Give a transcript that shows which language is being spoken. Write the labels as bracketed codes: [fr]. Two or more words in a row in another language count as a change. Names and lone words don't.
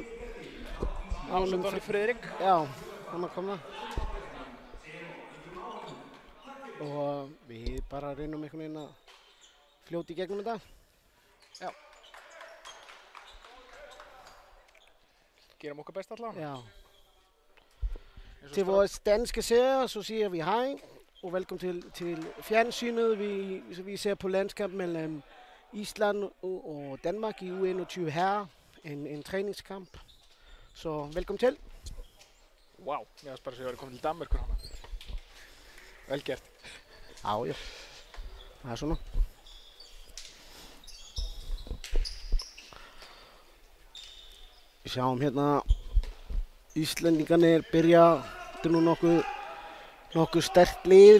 [is] Friðrik. Já, hann að koma. Og við bara reynum einhvern veginn að fljóta í gegnum þetta. Ja. Gerum okkar best allavega. Ja. [da] Til vores danske seere, så siger vi hej og velkommen til fjernsynet. Vi ser på landskamp mellem Island og Danmark i U21 herrer. En træningskamp. Så velkommen til. [is] Wow, ég var bara að segja að ég var komin til Danmerkur hana. Vel gert. Já, já. Það er svona. Við sjáum hérna Íslendingarnir byrja, þetta er nú nokkuð sterkt lið.